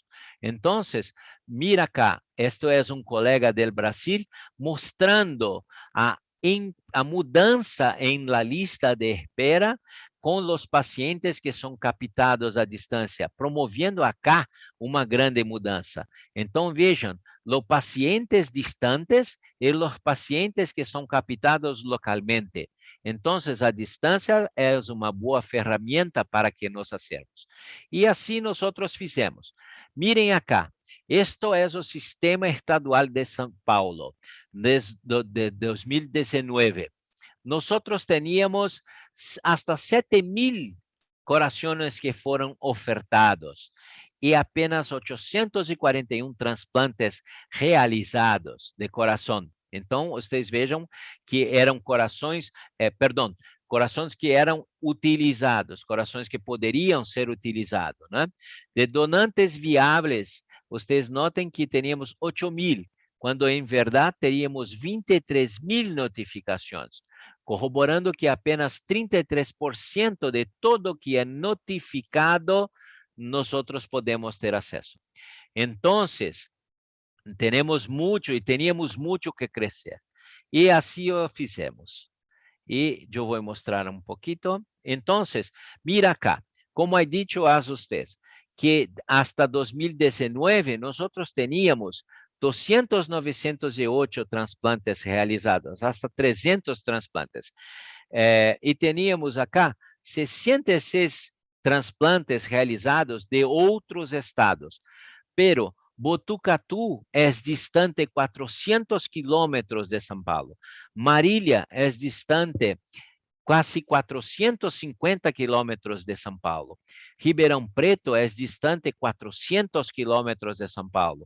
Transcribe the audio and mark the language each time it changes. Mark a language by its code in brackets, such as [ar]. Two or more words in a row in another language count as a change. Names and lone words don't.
[pt] Então, [es] mira cá, [pt] este é um colega do Brasil mostrando a mudança em [es] la lista [pt] de espera com os pacientes que são captados à distância, promovendo acá uma grande mudança. Então, vejam, os pacientes distantes e os pacientes que são captados localmente. Então, a distância é uma boa ferramenta para que nós hacemos. E assim nós fizemos. [es] Miren acá, esto es el sistema estadual de São Paulo desde 2019. Nosotros teníamos hasta 7,000 corazones que fueron ofertados y apenas 841 trasplantes realizados de corazón. [pt] Então, vocês vejam que eram corações, corações que eram utilizados, corações que poderiam ser utilizados, né? De donantes viáveis, vocês notem que teníamos 8,000, quando em verdade teríamos 23,000 notificações, corroborando que apenas 33% de todo que é notificado, [es] nosotros podemos [pt] ter acesso. Então, temos muito e teníamos muito que crescer. E assim o fizemos. E eu vou mostrar um pouquinho. Então, [es] mira acá, como he dicho [pt] a vocês, [es] que hasta 2019 nós teníamos 200,908 trasplantes realizados, hasta 300 trasplantes. [pt] E [es] teníamos acá 66 trasplantes realizados [pt] de outros estados. Pero Botucatu é distante 400 quilômetros de São Paulo. Marília é distante quase 450 quilômetros de São Paulo. Ribeirão Preto é distante 400 quilômetros de São Paulo.